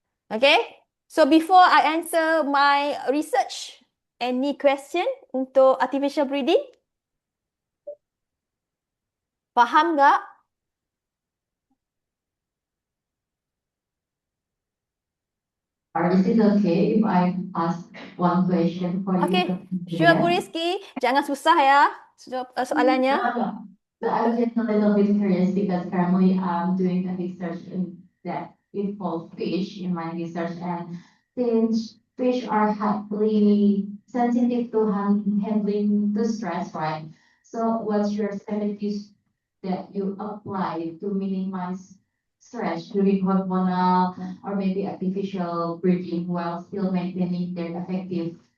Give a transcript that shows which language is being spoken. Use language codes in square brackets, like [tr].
[en] Okay, so before I answer my research, any question untuk artificial breeding? [ms] Faham tak? [en] Is it okay if I ask one question for you? Okay, sure Bu Rizky. [ms] Jangan susah ya soalannya. [en] No. But I was just a little bit curious because currently I'm doing a research in that involves fish in my research, and since fish are highly sensitive to handling the stress, right? So what's your strategies that you apply to minimize stress during hormonal or maybe artificial breeding while still maintaining their effective